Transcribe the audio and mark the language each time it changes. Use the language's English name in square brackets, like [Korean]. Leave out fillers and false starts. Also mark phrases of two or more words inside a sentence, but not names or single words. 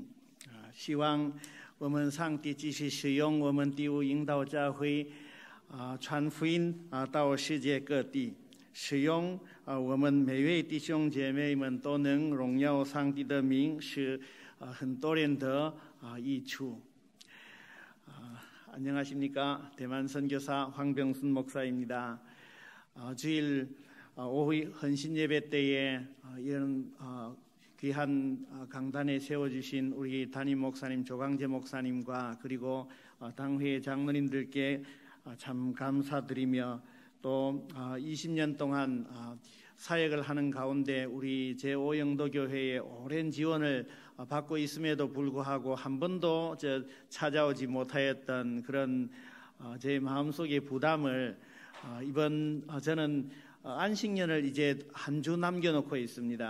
[Chinese] 希望我们上帝继续使用我们第五引导教会传福音到世界各地，使用我们每位弟兄姐妹们都能荣耀上帝的名，使很多人得益处。안녕하십니까? [Korean] 대만 선교사 황병순 목사입니다. 주일 오후 헌신 예배 때에 이런 귀한 강단에 세워주신 우리 담임 목사님 조강재 목사님과 그리고 당회 장로님들께 참 감사드리며 또 20년 동안 사역을 하는 가운데 우리 제5영도교회의 오랜 지원을 받고 있음에도 불구하고 한 번도 찾아오지 못하였던 그런 제 마음속의 부담을 이번 저는 안식년을 이제 한 주 남겨놓고 있습니다.